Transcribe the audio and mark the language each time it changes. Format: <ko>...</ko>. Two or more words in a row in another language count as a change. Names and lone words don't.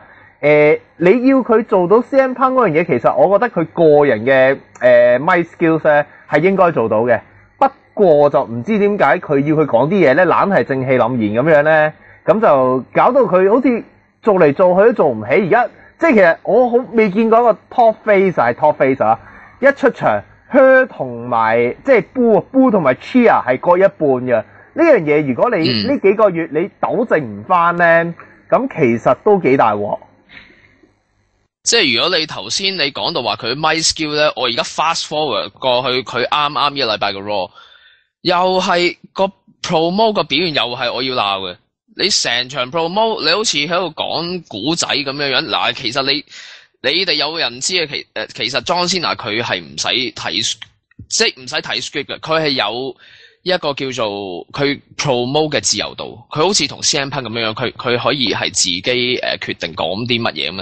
<yue>你要佢做到 CM Punk 嗰樣嘢，其實我覺得佢個人嘅</yue> <en>mic skills</en> <yue>咧係應該做到嘅。不過就唔知點解佢要佢講啲嘢咧，懶係正氣凜然咁樣咧，咁就搞到佢好似做嚟做去都做唔起。而家即係其實我好未見過一個</yue> <en>top face</en> <yue>係</yue> <en>top face</en> <yue>啊！一出場 Her 同埋即係 Boo 同埋 Chia 係各一半嘅。呢樣嘢如果你呢幾個月你糾正唔翻咧，咁其實都幾大鑊。即係如果你頭先你講到話佢</yue> <en>mic skill</en> <yue>咧，我而家</yue> <en>fast forward</en> <yue>過去佢啱一個禮拜嘅 Raw， 又係個 promo 個表現又係我要鬧嘅。你成場 promo 你好似喺度講古仔咁樣樣，嗱其實你哋有人知嘅其實 John Cena 佢係唔使睇，即係唔使睇 script 嘅，佢係有一個叫做佢 promo 嘅自由度，佢好似同 CM Punk 咁樣樣，佢可以係自己決定講啲乜嘢咁啊。</yue>